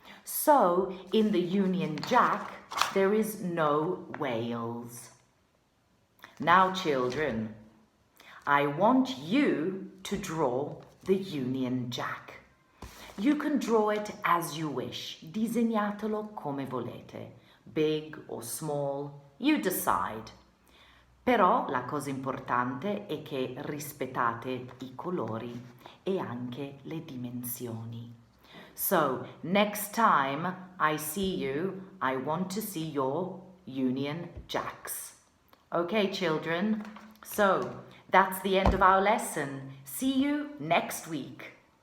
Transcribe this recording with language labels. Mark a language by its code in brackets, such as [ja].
[en] So, in the Union Jack, there is no Wales. Now, children, I want you to draw the Union Jack. You can draw it as you wish. [it] Disegnatelo come volete. [en] Big or small, you decide. [it] Però la cosa importante è che rispettate i colori e anche le dimensioni. [en] So, next time I see you, I want to see your Union Jacks. Okay, children? So, that's the end of our lesson. See you next week.